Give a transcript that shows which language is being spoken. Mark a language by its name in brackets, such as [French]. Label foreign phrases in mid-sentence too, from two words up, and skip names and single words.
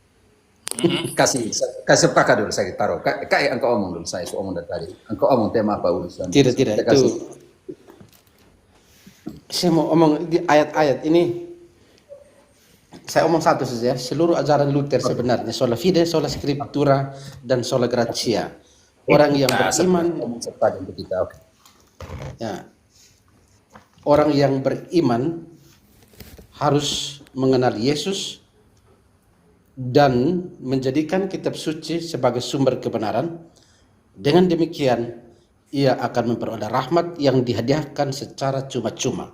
[Indonesian] Kasih kakak dulu saya taruh. Kak engkau omong dulu saya omong dari tadi. Engkau omong tema apa urusan? Tidak Kita itu. kasih. Saya mau omong di ayat-ayat ini. Saya omong satu saja. Seluruh ajaran Luther sebenarnya [Latin] sola fide, sola scriptura [Indonesian] dan [Latin] sola gratia. [Indonesian] Orang yang beriman untuk kita. Oke. ya, orang yang beriman harus mengenal Yesus dan menjadikan kitab suci sebagai sumber kebenaran. Dengan demikian, ia akan memperoleh rahmat yang dihadiahkan secara cuma-cuma.